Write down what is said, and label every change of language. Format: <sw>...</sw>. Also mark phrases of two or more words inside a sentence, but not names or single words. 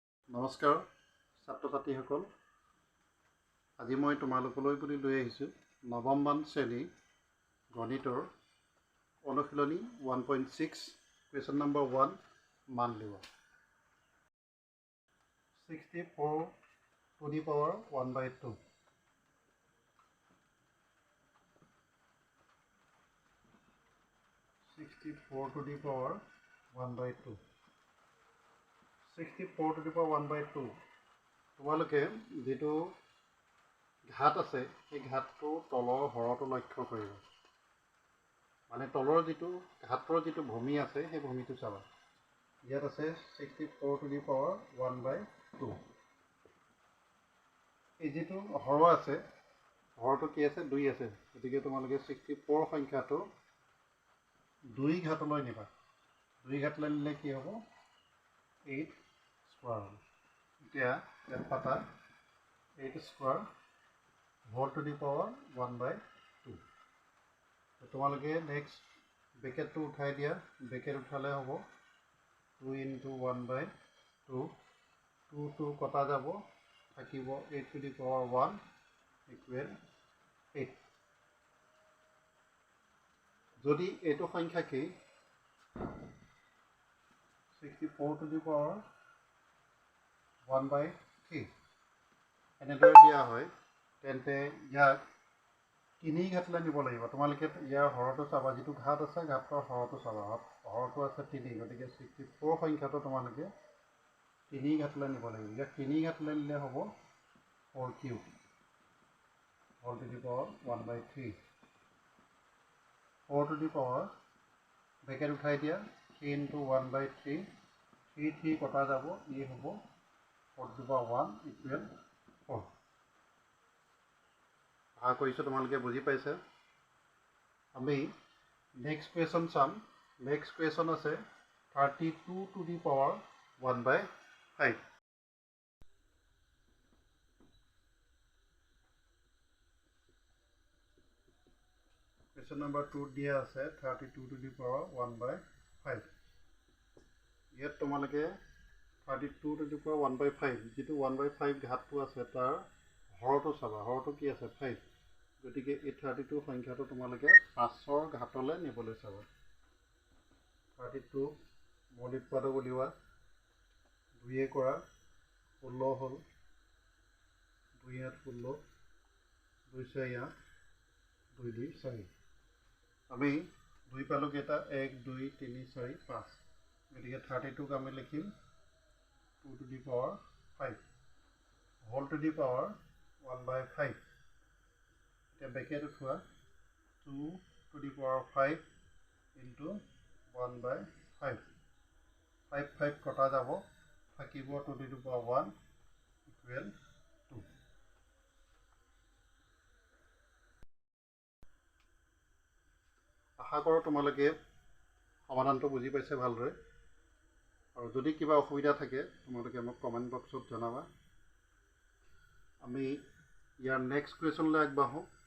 <as>নমস্কাৰ ছাত্ৰ ছাত্ৰীসকল, আজি মই তোমালোকলৈ বুলি লৈ আহিছোঁ নৱমমান শ্ৰেণী গণিতৰ অনুশীলনী 1.6</as> <en>question number</en> <as>1 মান লিৱা 64</as> <en>to the power</en> <as>1/2 64</as> <en>to the power</en> <as>1/2 64</as> <en>to the power</en> <as>1/2 তোমালোকে যেটো ঘাত আছে এই ঘাতটো তলৰ হৰটো লক্ষ্য কৰিবা মানে তলৰ যেটো ঘাতৰ যেটো ভূমি আছে সেই ভূমিটো চাবা ইয়াত আছে 64</as> <en>to the power</en> <as>1/2 এই যেটো হৰ আছে হৰটো কি আছে 2 আছে গতিকে তোমালোকে 64 সংখ্যাটো 2 ঘাতলৈ নিবা 2 ঘাতলৈ নিলে কি হ'ব 8 square এতিয়া ইয়াত পাতা 8</as> <en>square whole to the power</en> <as>1/2 তোমালোকে</as> <en>next bracket</en> <as>উঠাই দিয়া ব্ৰেকেট উঠালে হ'ব 2 into 1/2 2 কটা যাব থাকিব 8</as> <en>to the power 1 equal</en> <as>8 যদি এইটো সংখ্যা কি 64</as> <en>to the power</en> <as>1/3 এনেদৰে দিয়া হয় তেন্তে ইয়াক 3 ঘাতলৈ নিব লাগিব তোমালোকে ইয়াৰ হৰটো চাবা যেটো ঘাত আছে ঘাতৰ হৰটো চাবা হৰটো আছে 3 গতিকে 64 সংখ্যাটো তোমালোকে 3 ঘাতলৈ নিব লাগিব ইয়াক 3 ঘাতলৈ নিলে হ'ব 4 কিউব</as> <en>whole to the power</en> <as>1/3 4</as> <en>to the power</en> <as>ব্ৰেকেট উঠাই দিয়া 3 into 1/3 3 কটা যাব ই হ'ব 4</as> <en>to the power 1 equal</en> <as>4 আশা কৰিছোঁ তোমালোকে বুজি পাইছে আমি</as> <en>next question</en> <as>চাম</as> <en>next question</en> <as>আছে 32</as> <en>to the power</en> <as>1/5</as> <en>question number</en> <as>2 দিয়া আছে 32</as> <en>to the power</en> <as>1/5 ইয়াত তোমালোকে 32</as> <en>to the power</en> <as>1/5 যেটো 1/5 ঘাতটো আছে তাৰ হৰটো চাবা হৰটো কি আছে 5 গতিকে এই 32 সংখ্যাটো তোমালোকে 5ৰ ঘাতলৈ নিবলৈ চাবা 32 মৌলিক পদ উলিওৱা 2 কৰা 16 হ'ল 2 8 16 2 6 8 2 2 4 আমি 2 পালো কেটা 1 2 3 4 5 গতিকে 32 আমি লিখিম 2</as> <en>to the power 5 whole to the power</en> <as>1/5 এতিয়া ব্ৰেকেট উঠোৱা 2</as> <en>to the power 5 into</en> <as>1/5 5 কটা যাব থাকিব 2</as> <en>to the power 1 equal</en> <as>2 আশা কৰোঁ তোমালোকে সমাধানটো বুজি পাইছে ভালদৰে আৰু যদি কিবা অসুবিধা থাকে তোমালোকে মোক</as> <en>comment box</en> <as>জনাবা আমি ইয়াৰ</as> <en>next question</en> <as>আগবাঢ়ো</as>